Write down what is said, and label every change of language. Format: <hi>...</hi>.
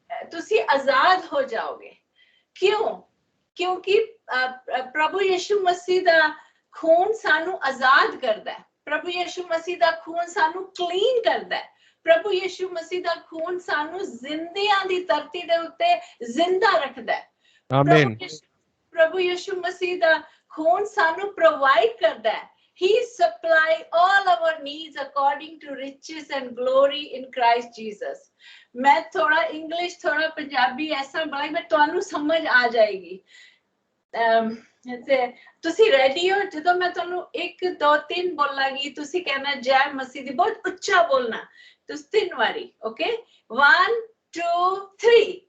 <pa>ਤੁਸੀਂ ਆਜ਼ਾਦ ਹੋ ਜਾਓਗੇ। ਕਿਉਂਕਿ ਪ੍ਰਭੂ ਯਿਸੂ ਮਸੀਹ ਦਾ ਖੂਨ ਸਾਨੂੰ ਆਜ਼ਾਦ ਕਰਦਾ ਹੈ। ਪ੍ਰਭੂ ਯਿਸੂ ਮਸੀਹ ਦਾ ਖੂਨ ਸਾਨੂੰ ਕਲੀਨ ਕਰਦਾ ਹੈ। ਪ੍ਰਭੂ ਯਿਸੂ ਮਸੀਹ ਦਾ ਖੂਨ ਸਾਨੂੰ ਜ਼ਿੰਦਿਆਂ ਦੀ ਧਰਤੀ ਦੇ ਉੱਤੇ ਜ਼ਿੰਦਾ ਰੱਖਦਾ ਹੈ। ਪ੍ਰਭੂ ਯਿਸੂ ਮਸੀਹ ਦਾ ਖੂਨ ਸਾਨੂੰ ਪ੍ਰੋਵਾਈਡ ਕਰਦਾ ਹੈ।</pa> <en>He supply all our needs according to riches and glory in Christ Jesus।</en> <pa>ਮੈਂ ਥੋੜਾ ਇੰਗਲਿਸ਼ ਥੋੜਾ ਪੰਜਾਬੀ ਐਸਾ ਬੋਲਾਂ ਮੈਂ ਤੁਹਾਨੂੰ ਸਮਝ ਆ ਜਾਏਗੀ। ਤੁਸੀਂ ਰੈਡੀ ਹੋ? ਜਦੋਂ ਮੈਂ ਤੁਹਾਨੂੰ 1 2 3 ਬੋਲਾਂਗੀ ਤੁਸੀਂ ਕਹਿਣਾ ਜੈ ਮਸੀਹ ਦੀ। ਬਹੁਤ ਉੱਚਾ ਬੋਲਣਾ ਤੁਸੀਂ 3 ਵਾਰੀ। ਓਕੇ, 1 2 3।</pa>